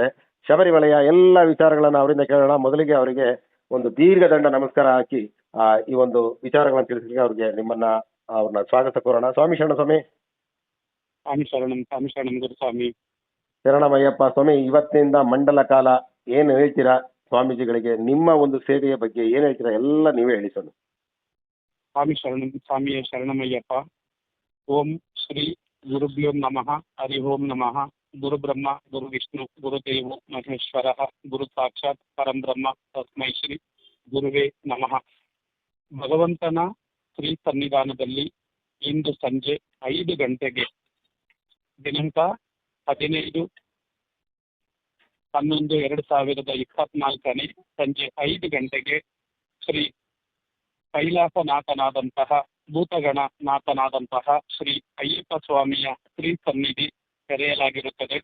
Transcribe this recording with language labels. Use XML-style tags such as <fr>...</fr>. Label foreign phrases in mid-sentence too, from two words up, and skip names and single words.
<kn>ಶಬರಿಮಲೆಯ ಎಲ್ಲ ವಿಚಾರಗಳನ್ನು ಅವರಿಂದ ಕೇಳೋಣ. ಮೊದಲಿಗೆ ಅವರಿಗೆ ಒಂದು ದೀರ್ಘದಂಡ ನಮಸ್ಕಾರ ಹಾಕಿ ಈ ಒಂದು ವಿಚಾರಗಳನ್ನು ತಿಳಿಸಲಿಕ್ಕೆ ಅವ್ರನ್ನ ಸ್ವಾಗತ ಕೋರೋಣ. ಸ್ವಾಮಿ ಶರಣ ಸ್ವಾಮಿ. ಸ್ವಾಮಿ ಶರಣಂ. ಸ್ವಾಮಿ ಶರಣಂ ಗುರುಸ್ವಾಮಿ. ಶರಣಮಯ್ಯಪ್ಪ ಸ್ವಾಮಿ. ಇವತ್ತಿನಿಂದ ಮಂಡಲ ಕಾಲ ಏನು ಹೇಳ್ತೀರಾ ಸ್ವಾಮೀಜಿಗಳಿಗೆ? ನಿಮ್ಮ ಒಂದು ಸೇವೆಯ ಬಗ್ಗೆ ಏನು ಹೇಳ್ತೀರಾ ಎಲ್ಲ ನೀವೇ ಹೇಳಿ ಸ್ವಾಮಿ. ಸ್ವಾಮಿ ಶರಣಂ. ಸ್ವಾಮಿಯೇ ಶರಣಮಯ್ಯಪ್ಪ.</kn> <sa>ಓಂ ಶ್ರೀ ಗುರುಭ್ಯೋ ನಮಃ. ಹರಿ ಓಂ ನಮಃ. ಗುರು ಬ್ರಹ್ಮ ಗುರು ವಿಷ್ಣು ಗುರುದೇವೋ ಮಹೇಶ್ವರ ಗುರು ಸಾಕ್ಷಾತ್ ಪರಂ ಬ್ರಹ್ಮ ತಸ್ಮೈ ಶ್ರೀ ಗುರುವೇ ನಮಃ.</sa> <kn>ಭಗವಂತನ ಶ್ರೀ ಸನ್ನಿಧಾನದಲ್ಲಿ ಇಂದು ಸಂಜೆ 5 ಗಂಟೆಗೆ ದಿನಾಂಕ 15/11/2024 ಸಂಜೆ 5 ಗಂಟೆಗೆ ಶ್ರೀ ಕೈಲಾಸನಾಥನಾದಂತಹ ಭೂತಗಣನಾಥನಾದಂತಹ ಶ್ರೀ ಅಯ್ಯಪ್ಪ ಸ್ವಾಮಿಯ ಶ್ರೀ ಸನ್ನಿಧಿ ತೆರೆಯಲಾಗಿರುತ್ತದೆ.</kn>